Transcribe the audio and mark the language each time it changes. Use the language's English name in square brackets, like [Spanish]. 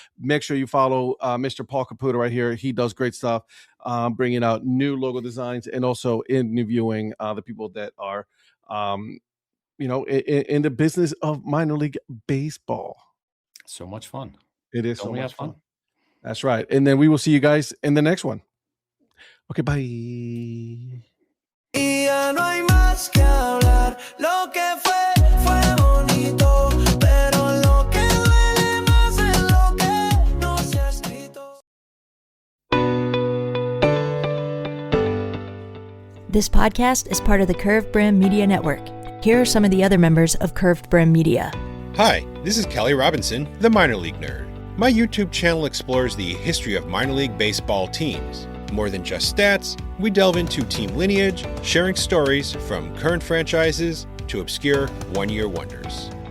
[English] Make sure you follow Mr. Paul Caputo right here. He does great stuff, bringing out new logo designs and also interviewing the people that are, in the business of minor league baseball. So much fun. It is so much fun. That's right. And then we will see you guys in the next one. Okay, bye. [Spanish] Y ya no hay más que hablar. Lo que fue bonito, pero lo que duele más es lo que no se ha escrito. [English] This podcast is part of the Curved Brim Media Network. Here are some of the other members of Curved Brim Media. Hi, this is Kelly Robinson, the Minor League Nerd. My YouTube channel explores the history of minor league baseball teams. More than just stats, we delve into team lineage, sharing stories from current franchises to obscure one-year wonders.